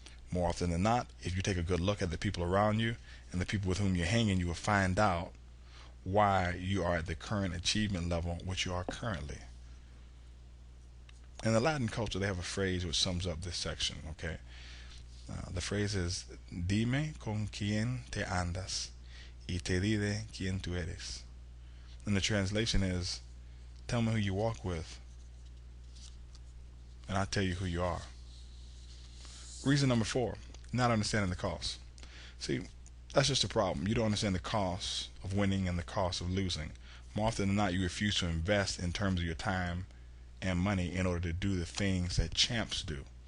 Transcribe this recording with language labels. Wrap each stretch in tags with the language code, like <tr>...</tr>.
<en>More often than not, if you take a good look at the people around you and the people with whom you're hanging, you will find out why you are at the current achievement level which you are currently. In the Latin culture, they have a phrase which sums up this section, okay? The phrase is,</en> <es>dime con quien te andas y te diré quien tú eres.</es> <en>And the translation is, tell me who you walk with, and I'll tell you who you are. Reason number 4, not understanding the cost. See, that's just a problem. You don't understand the cost of winning and the cost of losing. More often than not, you refuse to invest in terms of your time and money in order to do the things that champs do.</en>